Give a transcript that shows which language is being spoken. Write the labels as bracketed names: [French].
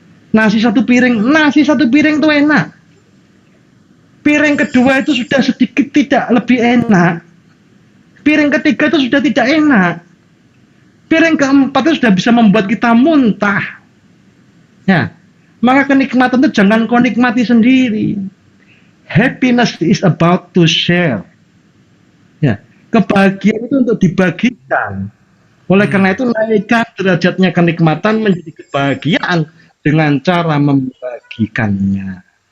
[Indonesian] Nasi satu piring itu enak. Piring kedua itu sudah sedikit tidak lebih enak. Piring ketiga itu sudah tidak enak. Piring keempat itu sudah bisa membuat kita muntah. Ya, maka kenikmatan itu jangan kau nikmati sendiri. [English] Happiness is about to share. [Indonesian] Ya, kebahagiaan itu untuk dibagikan. Oleh karena itu naikkan derajatnya kenikmatan menjadi kebahagiaan dengan cara membagikannya.